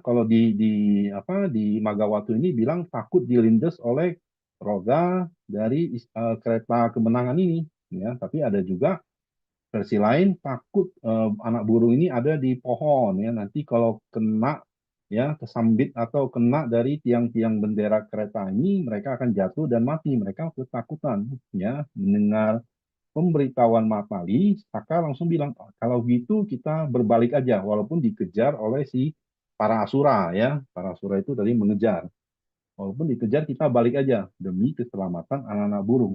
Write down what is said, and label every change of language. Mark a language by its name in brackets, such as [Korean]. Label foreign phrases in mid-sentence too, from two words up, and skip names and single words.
[Indonesian] Kalau di Magawatu ini bilang takut dilindas oleh roda dari kereta kemenangan ini ya. Tapi ada juga versi lain takut anak burung ini ada di pohon ya. Nanti kalau kena ya kesambit atau kena dari tiang-tiang bendera kereta ini mereka akan jatuh dan mati. Mereka ketakutan ya mendengar pemberitahuan Matali. Saka langsung bilang kalau gitu kita berbalik aja walaupun dikejar oleh si para asura ya. Para asura itu tadi mengejar. Walaupun dikejar kita balik aja demi keselamatan anak-anak burung.